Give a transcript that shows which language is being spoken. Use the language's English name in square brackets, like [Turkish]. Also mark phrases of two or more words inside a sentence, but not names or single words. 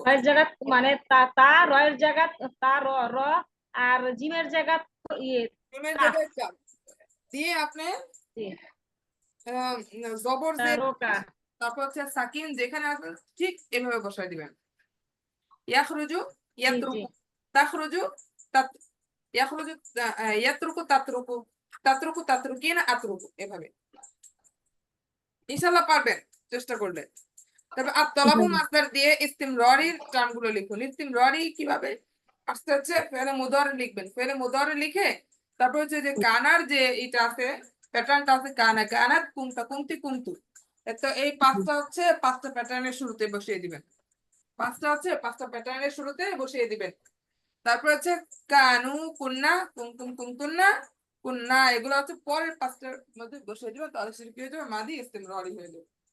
[Bangla] রয়ের জায়গা মানে তা রয়ের জায়গা তা র র আর জিমের জায়গা ইয়ে জিমের কাফ জায়গায় কাফ দিয়ে আপনি দিয়ে জবর যে, তারকা। তারপর হচ্ছে সাকিন যেখানে আছে ঠিক এভাবে বসায় দিবেন। ইয়াখরুজু, জি জি। [Arabic] يترك، تخرج، تت، يخرج، يترك، تترك، تترك، تتركن، أترك, [Bangla] এভাবে ইনশাআল্লাহ পারবেন চেষ্টা করলে। তবে আত-তলাবু মাসদার দিয়ে ইস্তিমরারির টার্মগুলো লিখুন। ইস্তিমরারি কিভাবে আসতে হচ্ছে ফেলে মুদারি লিখবেন, ফেলে মুদারি লিখে তারপর হচ্ছে যে কানার যে এটা আছে প্যাটার্নটা আছে [Arabic] كان، كانت، كنت, كنتِ، كنتُ. [Bangla] তো এই পাঁচটা হচ্ছে পাঁচটা প্যাটার্নের শুরুতে বসিয়ে দিবেন, পাঁচটা হচ্ছে পাঁচটা প্যাটার্নের শুরুতে বসিয়ে দিবেন। তারপর হচ্ছে [Arabic] كانوا، كنّ، كنتم، كنتنّ، كنّ, [Bangla] এগুলো হচ্ছে পরের পাঁচটার মধ্যে বসিয়ে দিবেন। তাহলে সেটা কি হয়ে যাবে, মাদি ইস্তিমরারি হয়ে যাবে।